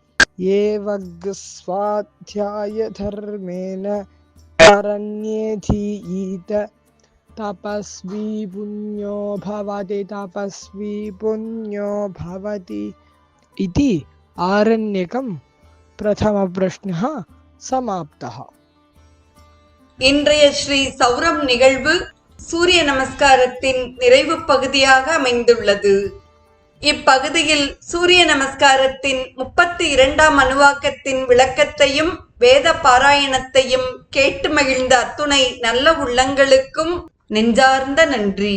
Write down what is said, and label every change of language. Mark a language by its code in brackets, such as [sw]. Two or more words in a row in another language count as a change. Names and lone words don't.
[sa] एवग्स्वाध्यायधर्मेण अरण्येऽधीयीत तपस्वी पुण्यो भवति इति आरण्यकं प्रथमप्रश्नः समाप्तः। [ta] இன்றைய ஸ்ரீ சௌரம் நிகழ்வு சூரிய நமஸ்காரத்தின் நிறைவு பகுதியாக அமைந்துள்ளது. இப்பகுதியில் சூரிய நமஸ்காரத்தின் 32ஆம் அணுவாக்கத்தின் விளக்கத்தையும் வேத பாராயணத்தையும் கேட்டு மகிழ்ந்த அத்துணை நல்ல உள்ளங்களுக்கும் நெஞ்சார்ந்த நன்றி.